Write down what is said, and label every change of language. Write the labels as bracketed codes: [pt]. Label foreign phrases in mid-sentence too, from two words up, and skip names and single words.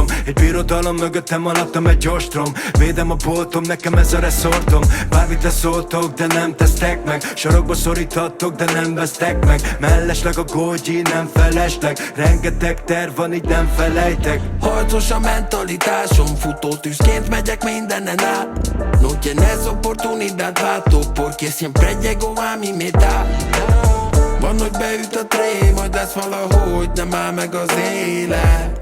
[hu] Egy birodalom mögöttem, alattam egy ostrom. Védem a boltom, nekem ez a reszortom. Bármit leszóltok, de nem tesztek meg. Sarokba szorítatok, de nem vesztek meg. Mellesleg a gógyi, nem felesleg. Rengeteg terv van, így nem felejtek. Harcos a mentalitásom, futótűzként megyek mindenen át. [es] No tienes oportunidad, vato, porque siempre llego a mi meta. [hu] Van, hogy beüt a tré, majd lesz valahogy, nem áll meg az élet.